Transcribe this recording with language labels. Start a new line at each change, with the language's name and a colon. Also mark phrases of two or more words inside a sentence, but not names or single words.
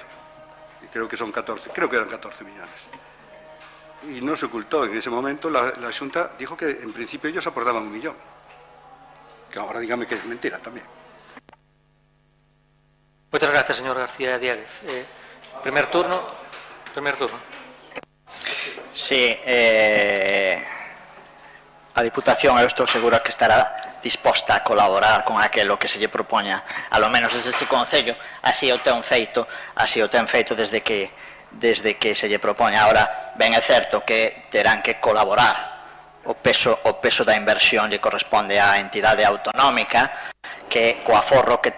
Spanish: Y creo que son 14, creo que eran 14 millones. Y no se ocultó, en ese momento la Xunta dijo que en principio ellos aportaban 1 millón. Que ahora dígame que es mentira también. Muchas gracias, señor García Diáguez. Primer turno.
Galician: Sí, a Diputación, eu estou seguro que estará disposta a colaborar con aquilo que se lle propoña,
Spanish: a lo menos
Galician: desde este Concello, así o ten feito desde que se lle propoña. Ahora, ben é certo que terán que colaborar, o peso da inversión lle corresponde á entidade autonómica, que co aforro que